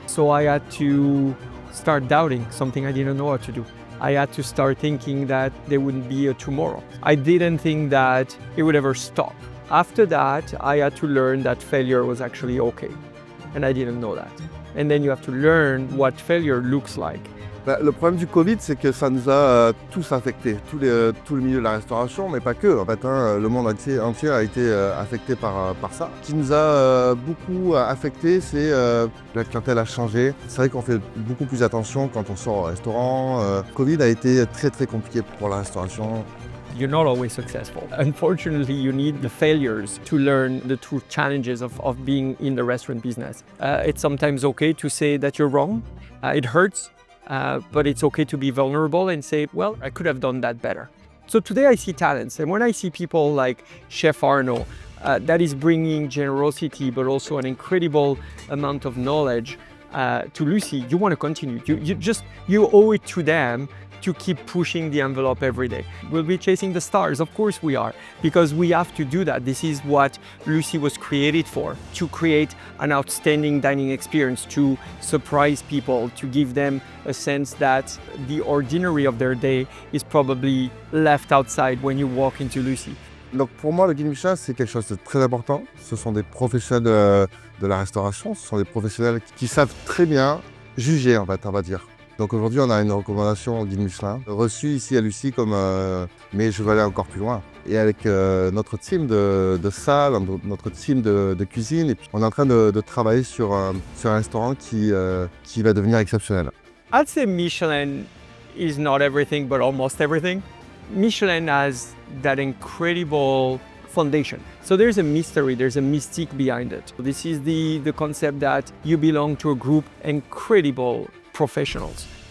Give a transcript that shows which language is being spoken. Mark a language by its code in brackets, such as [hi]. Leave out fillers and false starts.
[en] So I had to start doubting something I didn't know how to do. I had to start thinking that there wouldn't be a tomorrow. I didn't think that it would ever stop. After that, I had to learn that failure was actually okay. And I didn't know that. And then you have to learn what failure looks like. [fr] Le problème du Covid, c'est que ça nous a tous affectés, tout le milieu de la restauration, mais pas que. En fait, le monde entier a été affecté par ça. Ce qui nous a beaucoup affecté, c'est la clientèle a changé. C'est vrai qu'on fait beaucoup plus attention quand on sort au restaurant. Covid a été très très compliqué pour la restauration. [en] You're not always successful. Unfortunately, you need the failures to learn the true challenges of being in the restaurant business. It's sometimes okay to say that you're wrong. It hurts. But it's okay to be vulnerable and say, well, I could have done that better. So today I see talents. And when I see people like Chef Arnaud, that is bringing generosity, but also an incredible amount of knowledge to Lucie, you want to continue. You owe it to them to keep pushing the envelope every day. We'll be chasing the stars, of course we are, because we have to do that. This is what Lucie was created for, to create an outstanding dining experience, to surprise people, to give them a sense that the ordinary of their day is probably left outside when you walk into Lucie. [fr] Donc pour moi, le guide Michelin, c'est quelque chose de très important. Ce sont des professionnels de la restauration, ce sont des professionnels qui savent très bien juger, en fait, on va dire. Donc aujourd'hui, on a une recommandation au guide Michelin, reçue ici à Lucie comme mais je veux aller encore plus loin. Et avec notre team de salle, notre team de cuisine, et puis on est en train de travailler sur un restaurant qui va devenir exceptionnel. [en] I'd say Michelin is not everything, but almost everything. Michelin has that incredible foundation. So there's a mystery, there's a mystique behind it. This is the concept that you belong to a group of incredible professionals